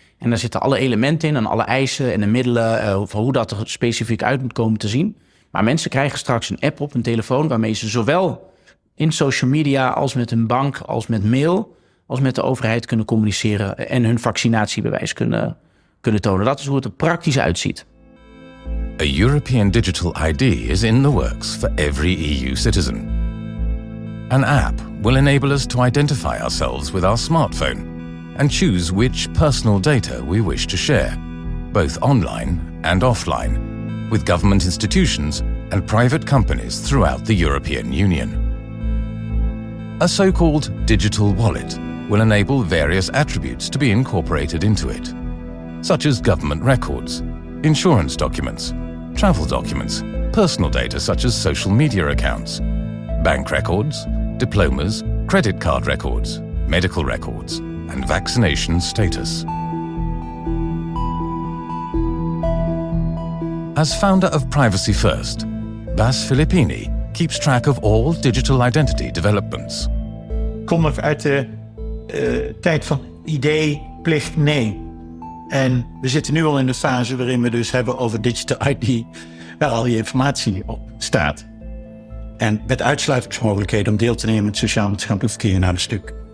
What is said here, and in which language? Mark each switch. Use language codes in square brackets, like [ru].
[nl] En daar zitten alle elementen in en alle eisen en de middelen voor hoe dat er specifiek uit moet komen te zien. Maar mensen krijgen straks een app op hun telefoon waarmee ze zowel in social media als met een bank, als met mail, als met de overheid kunnen communiceren en hun vaccinatiebewijs kunnen tonen. Dat is hoe het er praktisch uitziet. [en] A European digital ID is in the works for every EU citizen. An app will enable us to identify ourselves with our smartphone and choose which personal data we wish to share, both online and offline, with government institutions and private companies throughout the European Union. A so-called digital wallet will enable various attributes to be incorporated into it, such as government records, insurance documents, travel documents, personal data such as social media accounts, bank records, diplomas, credit card records, medical records, and vaccination status. As founder of Privacy First, Bas Filippini keeps track of all digital identity developments. [nl] Kom ik uit de tijd van idee, plicht, nee. En we zitten nu al in de fase waarin we dus hebben over digital ID, waar al je informatie op staat. En met uitsluitingsmogelijkheden om deel te nemen in het sociaal-maatschappelijk verkeer naar een stuk.